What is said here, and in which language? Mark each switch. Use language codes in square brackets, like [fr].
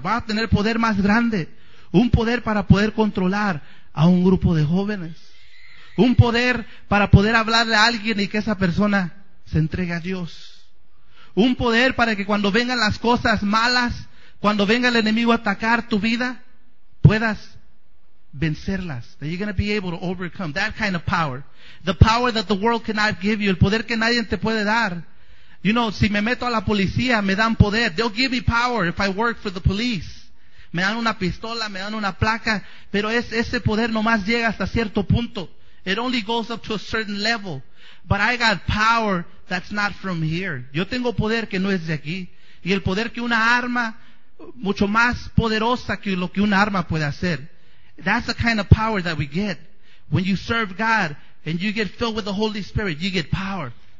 [es] Va a tener poder más grande. Un poder para poder controlar a un grupo de jóvenes. Un poder para poder hablarle a alguien y que esa persona se entregue a Dios. Un poder para que cuando vengan las cosas malas, cuando venga el enemigo a atacar tu vida, puedas vencerlas. [en] That you're going to be able to overcome. That kind of power. The power that the world cannot give you. [es] El poder que nadie te puede dar. [en] You know, [es] si me meto a la policía, me dan poder. [en] They'll give me power if I work for the police. [es] Me dan una pistola, me dan una placa. Pero ese poder nomás llega hasta cierto punto. [en] It only goes up to a certain level. But I got power that's not from here. [es] Yo tengo poder que no es de aquí. Y el poder que una arma, mucho más poderosa que lo que una arma puede hacer. [en] That's the kind of power that we get. When you serve God and you get filled with the Holy Spirit, you get power.